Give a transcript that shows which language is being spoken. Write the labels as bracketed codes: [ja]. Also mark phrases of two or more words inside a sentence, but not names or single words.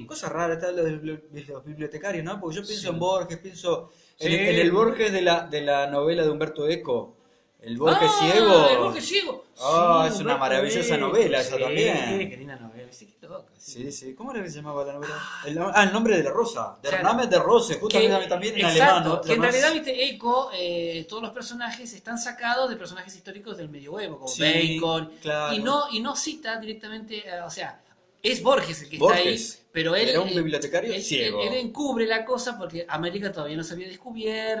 [es] Cosa rara está lo de los bibliotecarios, ¿no? Porque yo pienso Sí. en Borges, pienso Sí. en el Borges de la novela de Humberto Eco. El Borges Ah, ciego. El Borges ciego. Ah, Sí, es una Humberto maravillosa Eco, novela esa sí, también. Qué linda novela, sí, qué loca. Sí. ¿Cómo era que se llamaba la novela? El nombre de la rosa. Der Claro. Name der Rose, justamente también en alemán, ¿no? Que en Además- realidad, viste, Eco, todos los personajes están sacados de personajes históricos del medioevo, como Sí, Bacon, claro. y no cita directamente, o sea, es Borges el que Borges. está ahí, pero él... Era un bibliotecario ciego. Él encubre la cosa porque América todavía no se había descubierto,